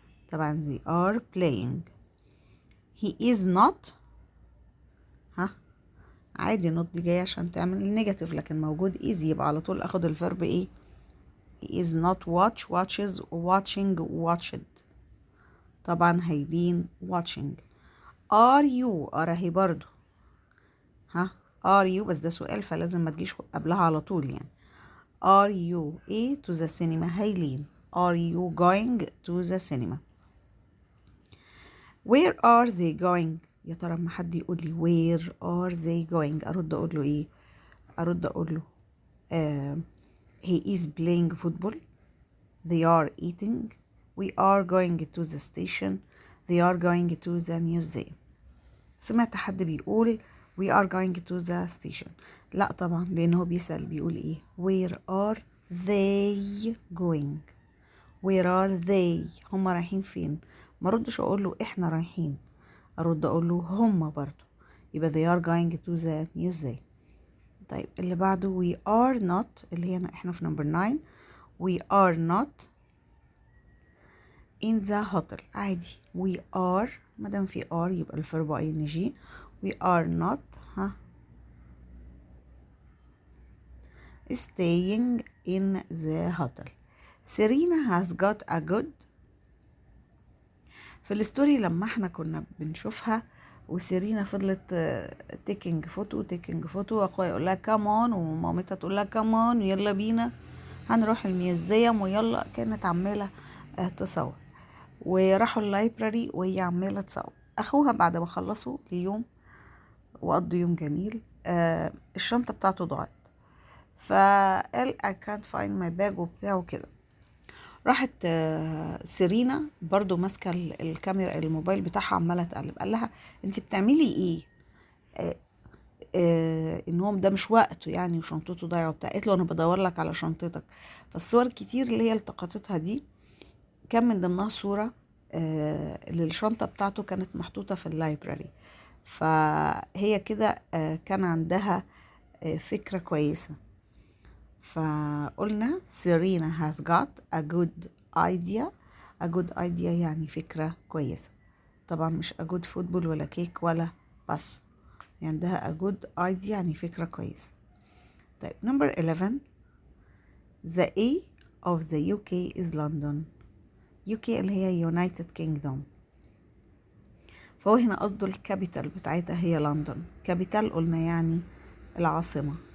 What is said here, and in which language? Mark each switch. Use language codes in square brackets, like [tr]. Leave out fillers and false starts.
[en] طبعا they are playing. [ar] he is not عادي not دي جاية عشان تعمل النيجاتيف لكن موجود is يبقى على طول اخد الفيرب ايه؟ he is not watches watched. طبعا هيلين watching. are you اهي برضو are you بس ده سؤال فلازم ما تجيش قبلها على طول يعني. [en] are you ايه to the cinema؟ Helen are you going to the cinema؟ where are they going؟ [ar] يا ترى اما حد يقول لي [en] where are they going ارد اقول له ايه؟ ارد اقول له he is playing football. they are eating. we are going to the station. they are going to the museum. [ar] سمعت حد بيقول [en] we are going to the station. [ar] لا طبعا لانه بيسأل بيقول ايه؟ where are they going؟ where are they؟ هم رايحين فين؟ ما ردش اقول له احنا رايحين، ارد اقول له هم برضو. [en] يبقى they are going to the museum. [ar] طيب اللي بعده we are not اللي هي احنا في نمبر 9. [en] we are not in the hotel. [ar] عادي we are مادام في are يبقى الفيرب ing. [en] we are not staying in the hotel. Serena has got a good. [ar] في الستوري لما احنا كنا بنشوفها وسيرينا فضلت تيكينج فوتو اخويا يقول لها كمان ومامتها تقول لها كمان ويلا بينا هنروح الميوزيوم ويلا، كانت عماله تصور. وراحوا اللايبراري وهي عماله تصور. اخوها بعد ما خلصوا اليوم وقضوا يوم جميل الشنطه بتاعته ضاعت. فقال [en] I can't find my bag [ar] وبتاع وكده. راحت سيرينا برضو ماسكة الكاميرا الموبايل بتاعها عمالة تقلب. قال لها انت بتعملي ايه؟ انهم ده مش وقته يعني وشنطته ضايعه وبتاع. قالت له انا بدور لك على شنطتك. فالصور كتير اللي هي التقطتها دي كان من ضمنها صورة للشنطة بتاعته كانت محطوطة في اللايبراري. فهي كده كان عندها فكرة كويسة. [en] فقلنا Serena has got a good idea. a good idea [ar] يعني فكرة كويسة. طبعا مش a good football ولا كيك ولا بس، يعني عندها a good idea يعني فكرة كويسة. [en] طيب number 11. The A of the UK is London. [ar] UK اللي هي United Kingdom. فهو هنا قصده الكابيتال بتاعتها هي لندن. كابيتال قلنا يعني العاصمة.